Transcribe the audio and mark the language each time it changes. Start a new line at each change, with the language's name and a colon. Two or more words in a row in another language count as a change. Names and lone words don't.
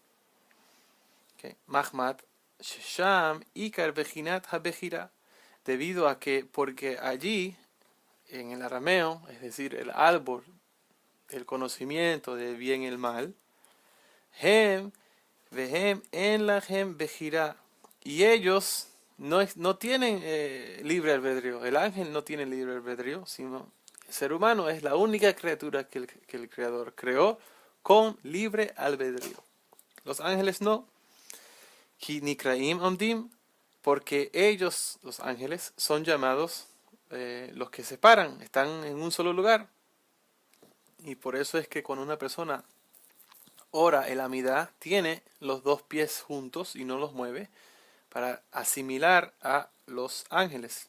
Hebrew: מחמת ששם עיקר בחינת הבחירה,
Spanish: debido a que, porque allí, en el arameo, es decir, el árbol del conocimiento del bien y el mal,
Hebrew: הם והם אין להם בחירה,
Spanish: y ellos no tienen libre albedrío. El ángel no tiene libre albedrío, sino el ser humano es la única criatura que el Creador creó con libre albedrío. Los ángeles no.
Hebrew: כי נקראים עומדים,
Spanish: porque ellos, los ángeles, son llamados los que se paran, están en un solo lugar. Y por eso es que cuando una persona ora el Amidá, tiene los dos pies juntos y no los mueve, para asimilar a los ángeles.